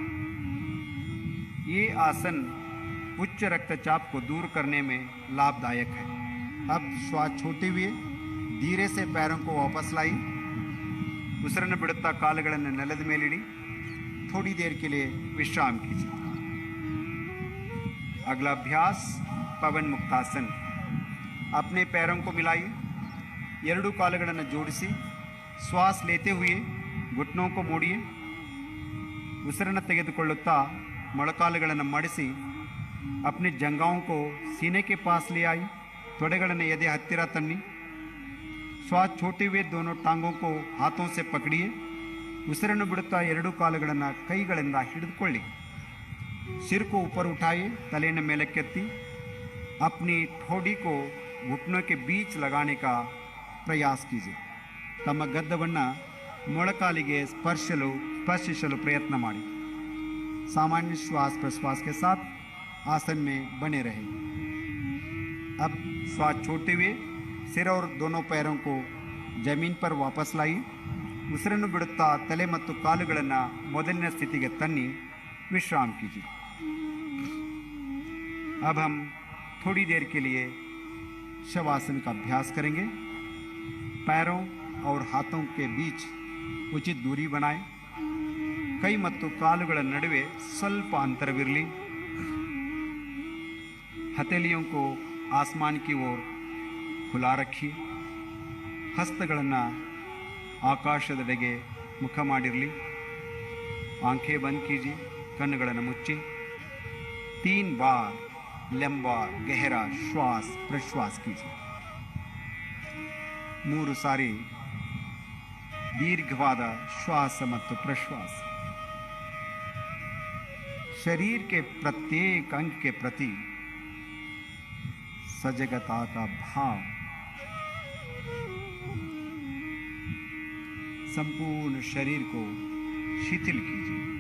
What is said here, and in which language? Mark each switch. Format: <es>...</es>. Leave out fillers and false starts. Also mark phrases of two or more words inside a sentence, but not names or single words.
<hi>ये आसन उच्च रक्तचाप को दूर करने में लाभदायक है अब श्वास छोड़ते हुए धीरे से पैरों को वापस लाई</hi> <kn>ಉಸಿರನ್ನು ಬಿಡುತ್ತಾ ಕಾಲುಗಳನ್ನು ನೆಲದ ಮೇಲಿಡಿ</kn> <hi>थोड़ी देर के लिए विश्राम कीजिए अगला अभ्यास पवन मुक्तासन अपने पैरों को मिलाइए</hi> <kn>ಎರಡೂ ಕಾಲುಗಳನ್ನು ಜೋಡಿಸಿ</kn> <hi>श्वास लेते हुए घुटनों को मोड़िए</hi> <kn>ಉಸಿರನ್ನು ತೆಗೆದುಕೊಳ್ಳುತ್ತಾ ಮೊಳಕಾಲುಗಳನ್ನು ಮಡಿಸಿ</kn> <hi>अपने जंगाओं को सीने के पास ले आई</hi> <kn>ತೊಡೆಗಳನ್ನು ಎದೆ ಹತ್ತಿರ ತನ್ನಿ</kn> <hi>श्वास छोड़ते हुए दोनों टांगों को हाथों से पकड़िए</hi> <kn>ಉಸಿರನ್ನು ಬಿಡುತ್ತಾ ಎರಡೂ ಕಾಲುಗಳನ್ನು ಕೈಗಳಿಂದ ಹಿಡಿದುಕೊಳ್ಳಿ</kn> <hi>सिर को ऊपर उठाइए</hi> <kn>ತಲೆಯನ್ನು ಮೇಲಕ್ಕೆತ್ತಿ</kn> <hi>अपनी ठोड़ी को घुटनों के बीच लगाने का प्रयास कीजिए</hi> <kn>ತಮ್ಮ ಗದ್ದವನ್ನು ಮೊಳಕಾಲಿಗೆ ಸ್ಪರ್ಶಿಸಲು ಪ್ರಯತ್ನ ಮಾಡಿ</kn> <hi>सामान्य श्वास प्रश्वास के साथ आसन में बने रहे अब श्वास छोड़ते हुए सिर और दोनों पैरों को जमीन पर वापस लाई</hi> <kn>ಉಸಿರನ್ನು ಬಿಡುತ್ತಾ ತಲೆ ಮತ್ತು ಕಾಲುಗಳನ್ನು ಮೊದಲಿನ ಸ್ಥಿತಿಗೆ ತನ್ನಿ</kn> <hi>विश्राम कीजिए अब हम थोड़ी देर के लिए शवासन का अभ्यास करेंगे पैरों और हाथों के बीच उचित दूरी बनाएं</hi> <kn>ಕೈ ಮತ್ತು ಕಾಲುಗಳ ನಡುವೆ ಸ್ವಲ್ಪ ಅಂತರವಿರಲಿ</kn> <hi>हथेलियों को आसमान की ओर खुला रखिए</hi> <kn>ಹಸ್ತಗಳನ್ನು ಆಕಾಶದೆಡೆಗೆ ಮುಖ ಮಾಡಿರಲಿ</kn> <hi>आंखें बंद कीजिए</hi> <kn>ಕಣ್ಣುಗಳನ್ನು ಮುಚ್ಚಿ</kn> <hi>3 बार लंबा गहरा श्वास प्रश्वास कीजिए 3 ಸಾರಿ दीर्घवाद श्वास ಮತ್ತು प्रश्वास शरीर के प्रत्येक अंग के प्रति सजगता का भाव संपूर्ण शरीर को शिथिल कीजिए</hi>